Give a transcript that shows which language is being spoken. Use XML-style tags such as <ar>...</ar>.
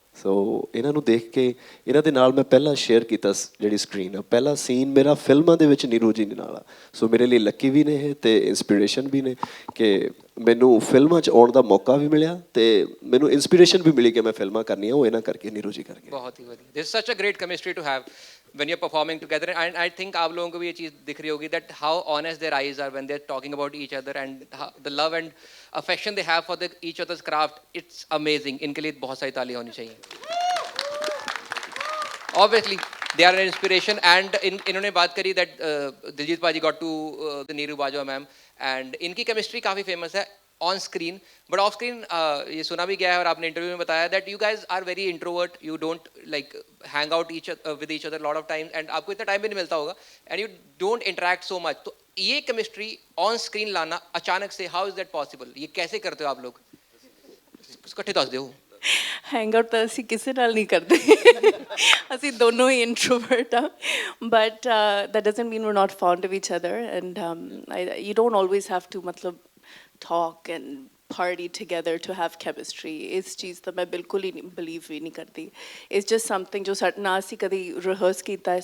<pa>ਸੋ ਇਹਨਾਂ ਨੂੰ ਦੇਖ ਕੇ, ਇਹਨਾਂ ਦੇ ਨਾਲ ਮੈਂ ਪਹਿਲਾਂ ਸ਼ੇਅਰ ਕੀਤਾ ਜਿਹੜੀ ਸਕਰੀਨ ਆ, ਪਹਿਲਾ ਸੀਨ ਮੇਰਾ ਫਿਲਮਾਂ ਦੇ ਵਿੱਚ ਨੀਰੂ ਜੀ ਦੇ ਨਾਲ ਆ. ਸੋ ਮੇਰੇ ਲਈ ਲੱਕੀ ਵੀ ਨੇ ਇਹ ਤੇ ਇੰਸਪੀਰੇਸ਼ਨ ਵੀ ਨੇ ਕਿ ਮੈਨੂੰ ਫਿਲਮਾਂ 'ਚ ਆਉਣ ਦਾ ਮੌਕਾ ਵੀ ਮਿਲਿਆ ਤੇ ਮੈਨੂੰ ਇੰਸਪੀਰੇਸ਼ਨ ਵੀ ਮਿਲੀ ਕਿ ਮੈਂ ਫਿਲਮਾਂ ਕਰਨੀਆਂ, ਉਹ ਇਹਨਾਂ ਕਰਕੇ, ਨੀਰੂ ਜੀ ਕਰਕੇ.</pa> <hi>बहुत ही बढ़िया.</hi> <en>This is such a great chemistry to have when you're performing together, and I think</en> <hi>आप लोगों को भी ये चीज़ दिख रही होगी</hi> <en>that how honest their eyes are when they're talking about each other and the love and affection they have for each other's craft. It's amazing.</en> <hi>इनके लिए बहुत सारी ताली होनी चाहिए.</hi> <en>Obviously, they are an inspiration, and</en> <hi>इन्होंने बात करी</hi> <en>that Diljit paaji got to the Neeru Bajwa ma'am, and इनकी chemistry काफ़ी famous है on screen, but off screen</en> <hi>ये सुना भी गया है और आपने इंटरव्यू में बताया</hi> <en>that you guys are very introvert, you don't like hang out with each other a lot of times, and</en> <hi>आपको इतना टाइम भी नहीं मिलता होगा,</hi> <en>and you don't interact so much.</en> <hi>तो ये</hi> <en>chemistry on screen</en> <hi>लाना अचानक से,</hi> <en>how is that possible?</en> <hi>ये कैसे करते हो आप लोग? इकट्ठे दस दो.</hi> <en>hang out</en> <pa>ਤਾਂ ਅਸੀਂ ਕਿਸੇ ਨਾਲ ਨਹੀਂ ਕਰਦੇ, ਅਸੀਂ ਦੋਨੋਂ ਹੀ ਇੰਟਰੋਵਰਟ ਆ,</pa> <en>But that doesn't mean we're not fond of each other, and you don't always have to ਮਤਲਬ talk and party together to have chemistry.</en> <pa>ਇਸ ਚੀਜ਼ ਤਾਂ ਮੈਂ ਬਿਲਕੁਲ ਹੀ ਬਲੀਵ ਵੀ ਨਹੀਂ ਕਰਦੀ.</pa> <en>It's just something</en> <pa>ਜੋ ਸਾਡੇ ਨਾਲ ਅਸੀਂ ਕਦੀ ਰਿਹਰਸ ਕੀਤਾ ਹੈ.</pa>